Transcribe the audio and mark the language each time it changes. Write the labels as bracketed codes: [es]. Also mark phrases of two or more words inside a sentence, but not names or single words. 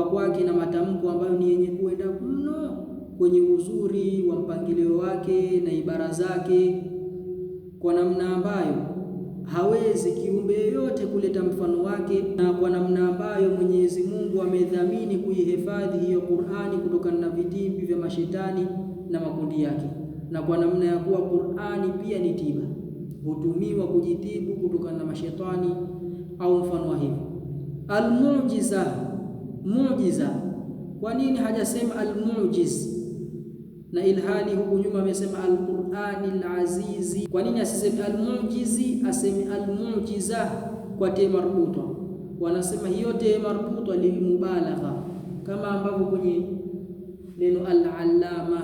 [sw] kwake na matamko ambayo ni yenye kuenda mno kwenye uzuri wa mpangilio wake na ibara zake, kwa namna ambayo hawezi kiumbe yoyote kuleta mfano wake, na kwa namna ambayo Mwenyezi Mungu amedhamini kuihifadhi hiyo Qur'ani kutokana na vitimbi vya mashetani na makundi yake, na kwa namna ya kuwa Qur'ani pia ni tiba, hutumiwa kujitibu kutokana na mashetani au mfano wa hivyo. [ar] Al-mu'jiza, mu'jiza. [sw] Kwa nini hajasema al-mu'jiz na ilhali huku nyuma amesema [ar] al-Qur'anil azizi? [sw] Kwa nini asiseme al-mu'jizi, aseme al-mu'jiza kwa [ar] te marbuta? [sw] Wanasema hiyo [ar] te marbuta lilmubalagha, [sw] kama ambavyo kwenye neno al-allama.